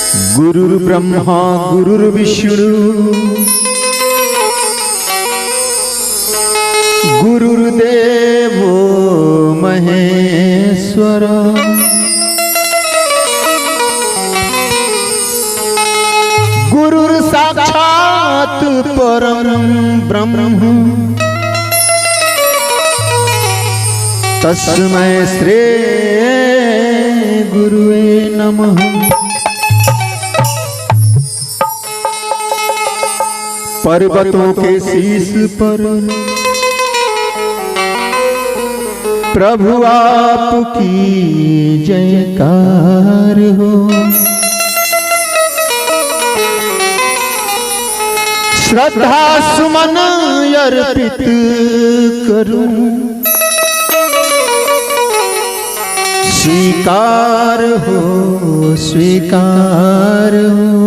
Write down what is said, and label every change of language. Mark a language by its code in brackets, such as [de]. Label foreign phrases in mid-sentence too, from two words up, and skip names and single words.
[sa] गुरुर्ब्रह्मा गुरुर्विष्णु गुरुर्देवो महेश्वर गुरुर्साक्षात् परं ब्रह्म तस्मै श्री गुरुवे नमः। [hi] पर्वतों के शीश पर प्रभु आपकी जयकार हो। श्रद्धा सुमन अर्पित करूं, स्वीकार हो स्वीकार हो।